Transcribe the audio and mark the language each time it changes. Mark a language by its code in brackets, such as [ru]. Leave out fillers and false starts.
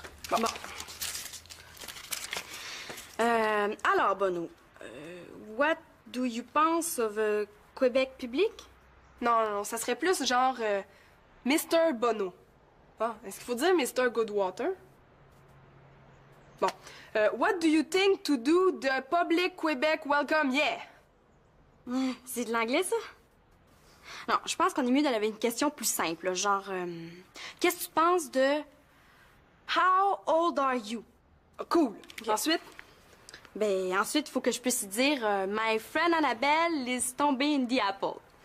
[fr] Bon. [en] Alors, Bono, what do you pense of Québec public? [fr] Non, non, ça serait plus genre Mr. Bono. Ah, est-ce qu'il faut dire Mr. Goodwater? Bon. [en] What do you think to do the public Québec welcome? Yeah! [fr] C'est de l'anglais, ça? Non, je pense qu'on est mieux d'aller avec une question plus simple, là, genre... Qu'est-ce que tu penses de... [en] How old are you? [fr] Ah, cool. Ensuite? Ben, ensuite, il faut que je puisse dire [en] My friend Annabelle is [fr] tombée [en] in the apple.